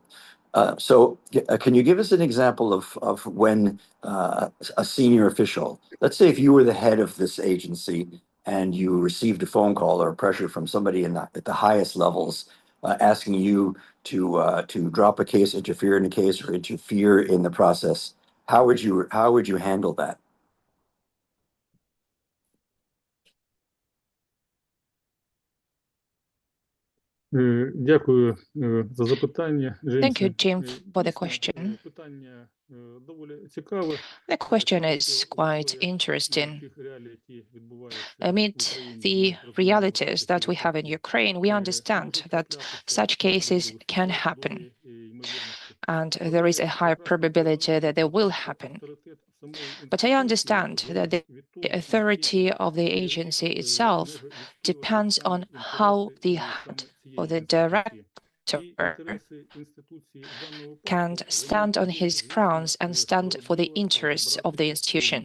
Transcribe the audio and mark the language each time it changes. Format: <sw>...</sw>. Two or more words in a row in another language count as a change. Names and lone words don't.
<en>So can you give us an example of when a senior official, let's say if you were the head of this agency and you received a phone call or pressure from somebody at the highest levels, asking you to drop a case, interfere in a case, or interfere in the process, how would you handle that?</en> <uk>Дякую за запитання.</uk> <en>Thank you, Jim, for the question.</en> <uk>Питання доволі цікаве.</uk> <en>The question is quite interesting. Amid the realities that we have in Ukraine, we understand that such cases can happen, and there is a high probability that they will happen. But I understand that the authority of the agency itself depends on how the head or the director can stand on his grounds and stand for the interests of the institution.</en>